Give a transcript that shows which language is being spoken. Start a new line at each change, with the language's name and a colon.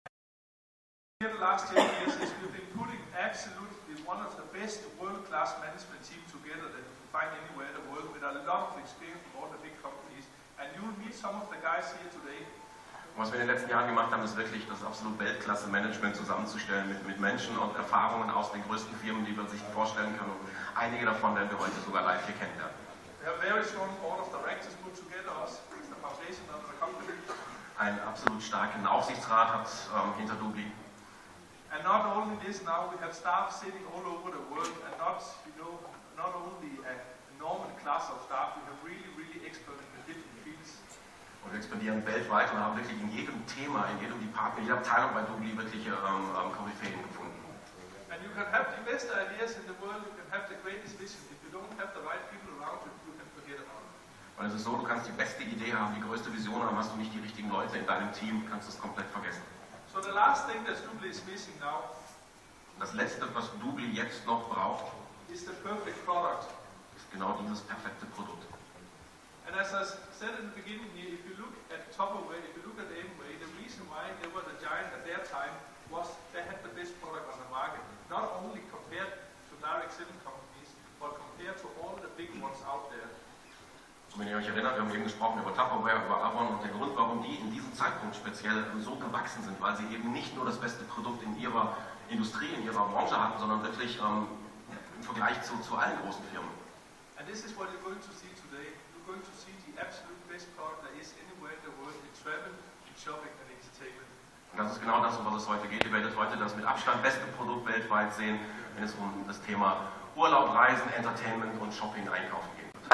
English: Here the last 10 years is we've been putting absolutely one of the best world-class management team together that you can find anywhere in the world with a lot of experience from all the big companies. And you will meet some of the guys here today.
German: Was wir in den letzten Jahren gemacht haben, ist wirklich das absolut Weltklasse-Management zusammenzustellen mit Menschen und Erfahrungen aus den größten Firmen, die man sich vorstellen kann. Und einige davon werden wir heute sogar live hier kennenlernen.
English: We have very strong board of directors put together as the foundation of the company.
German: Einen absolut starken Aufsichtsrat hat hinter Doobly.
English: And not only this, now we have staff sitting all over the world, and not only a normal class of staff, we have really experts in the different fields.
German: Und wir expandieren weltweit und haben wirklich in jedem Thema, in jedem Department, in jeder Abteilung bei Doobly wirkliche Koryphäen gefunden.
English: And you can have the best ideas in the world, you can have the greatest vision. If you don't have the right people around you, you can forget about it.
German: Und es ist so, du kannst die beste Idee haben, die größte Vision haben, hast du nicht die richtigen Leute in deinem Team, kannst du es komplett vergessen.
English: So the last thing that Doobly is missing now
German: Das Letzte, was Doobly jetzt noch braucht,
English: is the perfect product.
German: ist genau dieses perfekte Produkt.
English: And as I said in the beginning here, if you look at Tupperware, if you look at Amway, the reason why they were the giant at their time was they had the best product on the market. Not only compared to direct selling companies, but compared to all the big ones out there.
German: Und wenn ihr euch erinnert, wir haben eben gesprochen über Tupperware, über Avon und der Grund, warum die in diesem Zeitpunkt speziell so gewachsen sind, weil sie eben nicht nur das beste Produkt in ihrer Industrie, in ihrer Branche hatten, sondern wirklich im Vergleich zu allen großen Firmen.
English: And this is what you're going to see today. You're going to see the absolute best product there is anywhere in the world in travel, in shopping and entertainment.
German: Und das ist genau das, um was es heute geht. Ihr werdet heute das mit Abstand beste Produkt weltweit sehen, wenn es um das Thema Urlaub, Reisen, Entertainment und Shopping, Einkaufen geht.